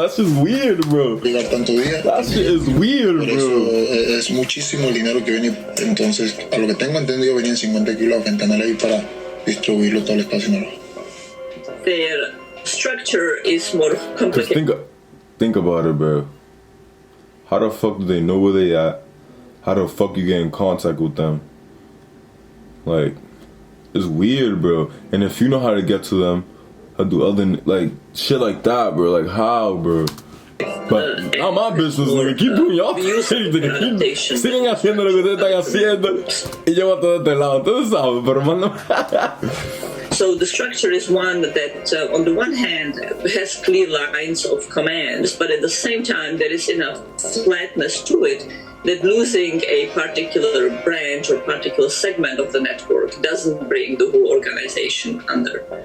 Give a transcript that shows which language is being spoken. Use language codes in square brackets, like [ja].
[en] That's just weird, bro. That shit is weird, bro. [es] Es muchísimo el dinero que viene. Entonces, a lo que tengo entendido, venían 50 kilos de fentanil ahí para distribuirlo todo el estado de Sinaloa. [en] Their structure is more complicated. Just think about it, bro. How the fuck do they know where they at? How the fuck you get in contact with them? Like, it's weird, bro. And if you know how to get to them, how do other like shit like that, bro? Like how, bro? But not my business, nigga. Keep doing y'all thing, nigga. [es] Sigan haciendo lo que ustedes están haciendo y yo voy a todo este lado. Ustedes saben, pero mano. [en] So the structure is one that, on the one hand, has clear lines of commands, but at the same time, there is enough flatness to it that losing a particular branch or particular segment of the network doesn't bring the whole organization under.